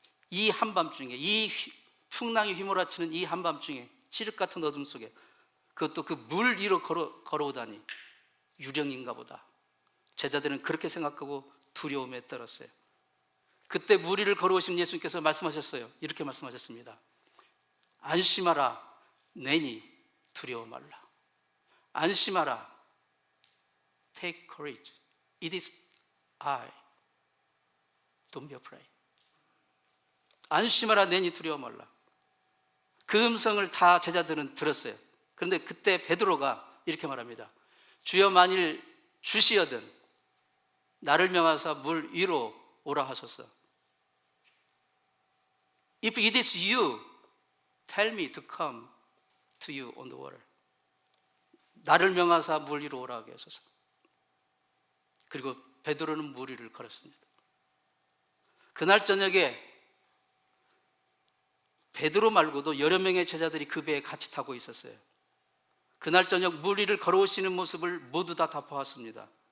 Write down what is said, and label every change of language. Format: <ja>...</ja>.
<ko>이 한밤중에, 이 풍랑이 휘몰아치는 이 한밤중에, 칠흑 같은 어둠 속에, 그것도 그 물 위로 걸어오다니 유령인가 보다. 제자들은 그렇게 생각하고 두려움에 떨었어요. 그때 물 위를 걸어오신 예수님께서 말씀하셨어요. 이렇게 말씀하셨습니다. 안심하라, 내니 두려워 말라. 안심하라,</ko> <en>take courage, it is I, don't be afraid.</en> <ko>안심하라, 내니 두려워 말라. 그 음성을 다 제자들은 들었어요. 그런데 그때 베드로가 이렇게 말합니다. 주여, 만일 주시여든 나를 명하사 물 위로 오라 하소서.</ko> <en>If it is you, tell me to come to you on the water.</en> <ko>나를 명하사 물 위로 오라 하게 하소서. 그리고 베드로는 물 위를 걸었습니다. 그날 저녁에 베드로 말고도 여러 명의 제자들이 그 배에 같이 타고 있었어요. 그날 저녁 물 위를 걸어오시는 모습을 모두 다 보았습니다.</ko>